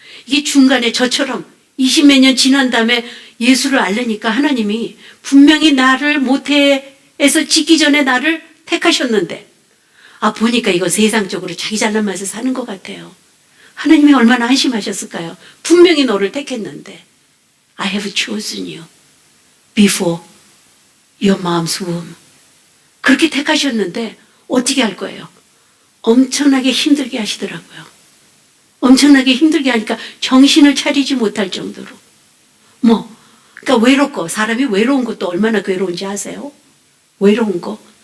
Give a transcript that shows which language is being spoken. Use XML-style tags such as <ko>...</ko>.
<ko>이게 중간에 저처럼 20몇 년 지난 다음에 예수를 알려니까 하나님이 분명히 나를 모태에서 짓기 전에 나를 택하셨는데 보니까 이거 세상적으로 자기 잘난 맛에 사는 것 같아요. 하나님이 얼마나 안심하셨을까요?</ko> <en>분명히 너를 택했는데 I have chosen you before your mom's womb.</en> <ko>그렇게 택하셨는데 어떻게 할 거예요? 엄청나게 힘들게 하시더라고요. 엄청나게 힘들게 하니까 정신을 차리지 못할 정도로. 그러니까 외롭고, 사람이 외로운 것도 얼마나 괴로운지 아세요? 외로운 거.</ko>